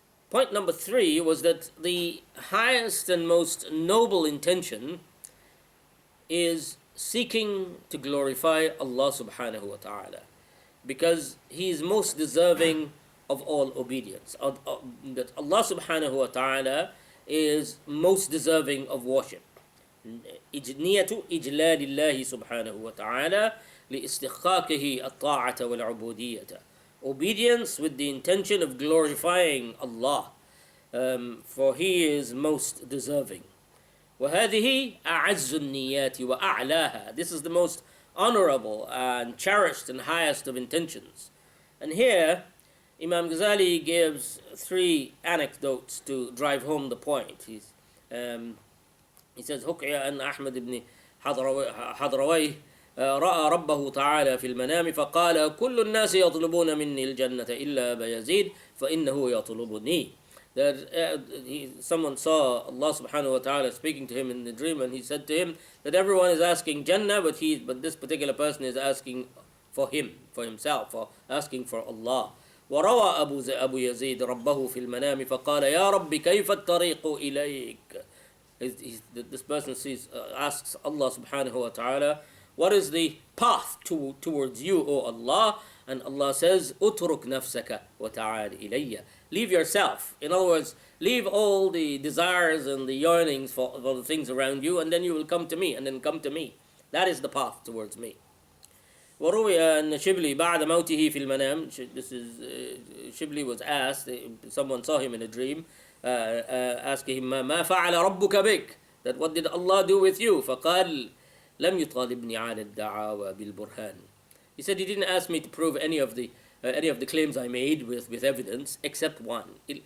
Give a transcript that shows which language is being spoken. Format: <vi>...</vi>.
<en>Point number 3 was that the highest and most noble intention is seeking to glorify Allah subhanahu wa ta'ala, because He is most deserving of all obedience. That Allah subhanahu wa ta'ala is most deserving of worship.</en> <ar>نية إجلال الله سبحانه وتعالى لاستحقاقه الطاعة والعبودية.</ar> <en>Obedience with the intention of glorifying Allah, for He is most deserving.</en> <ar>وهذه أعز النيات وأعلاها.</ar> <en>This is the most honorable and cherished and highest of intentions. And here Imam Ghazali gives 3 anecdotes to drive home the point. He says,</en> <ar>حكي أن أحمد بن حضرويه رأى ربه تعالى في المنام فقال كل الناس يطلبون مني الجنة إلا أبا يزيد فإنه يطلبني.</ar> <en>That someone saw Allah subhanahu wa ta'ala speaking to him in the dream, and he said to him that everyone is asking Jannah, but this particular person is asking for him, for himself, or asking for Allah.</en> <ar>وروى أبو يزيد ربه في المنام فقال يا رب كيف الطريق إليك.</ar> <en>This person asks Allah subhanahu wa ta'ala, what is the path towards you, O Allah? And Allah says,</en> <ar>utruk nafsaka wa ta'al ilayya.</ar> <en>Leave yourself. In other words, leave all the desires and the yearnings for the things around you, and then you will come to me, and then come to me. That is the path towards me.</en> <ar>وروي أن شبلي بعد موته في المنام.</ar> <en>This is Shibli was asked. Someone saw him in a dream, asking him</en> <ar>ما فعل ربك بك,</ar> <en>that what did Allah do with you?</en> <ar>فقال لم يطالبني على الدعاوى بالبرهان.</ar> <en>He said he didn't ask me to prove any of the claims I made with evidence, except one.</en>